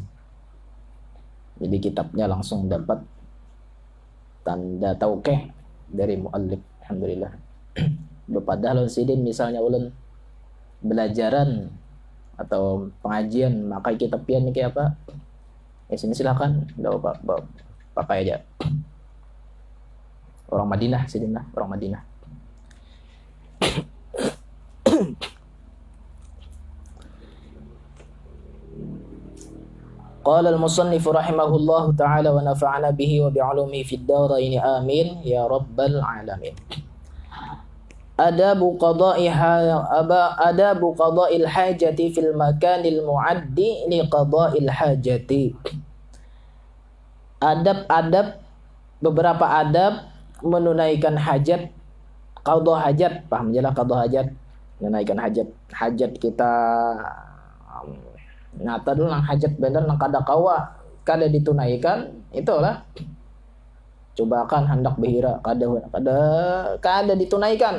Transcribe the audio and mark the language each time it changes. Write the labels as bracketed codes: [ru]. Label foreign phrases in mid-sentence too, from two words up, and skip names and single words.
[id] Jadi kitabnya langsung dapat tanda taukeh dari muallif, alhamdulillah. [bjn] Padahal Sidin misalnya ulun belajaran atau pengajian pakai kitab pian ini kayak apa? [id] Ya sini silakan, enggak apa-apa, pakai aja. [bjn] Orang Madinah Sidin lah, orang Madinah. [ar] قال المصنف رحمه الله تعالى ونفعنا به وبعلومه في الدارين آمين يا رب العالمين. آداب قضاء الحاجة في المكان المؤدي لقضاء الحاجة. [id] Adab-adab, beberapa adab menunaikan hajat, qadha hajat, paham jelas qadha hajat, menunaikan hajat. [bjn] Hajat kita nyata dulu nang hajat bener nang kada kawa kada ditunaikan, itulah cobakan hendak behira kada ditunaikan.